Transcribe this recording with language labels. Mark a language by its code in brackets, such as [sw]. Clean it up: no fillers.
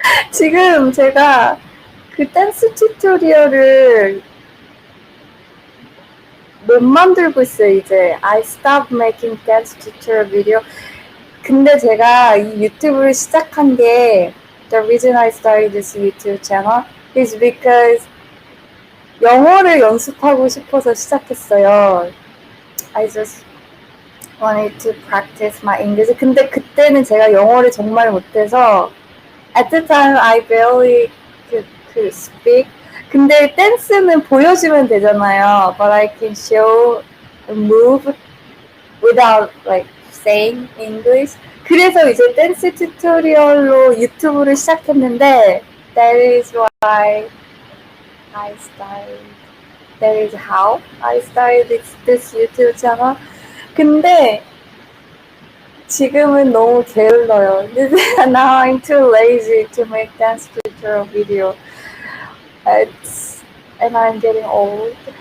[ko] 지금 제가 그 댄스 튜토리얼을 못 만들고 있어요, 이제. [en] I stopped making dance tutorial video. [ko] 근데 제가 이 유튜브를 시작한 게 [en] The reason I started this YouTube channel is because [ko] 영어를 연습하고 싶어서 시작했어요. [en] I just wanted to practice my English. [ko] 근데 그때는 제가 영어를 정말 못해서 [en] at the time I barely could speak. [ko] 근데 댄스는 보여주면 되잖아요. [en] But I can show move without like saying English. [ko] 그래서 이제 댄스 튜토리얼로 유튜브를 시작했는데 [en] that is why I started. That is how I started this YouTube channel. [ko] 근데 지금은 너무 게을러요. [en] Now I'm too lazy to make dance tutorial video. And I'm getting old.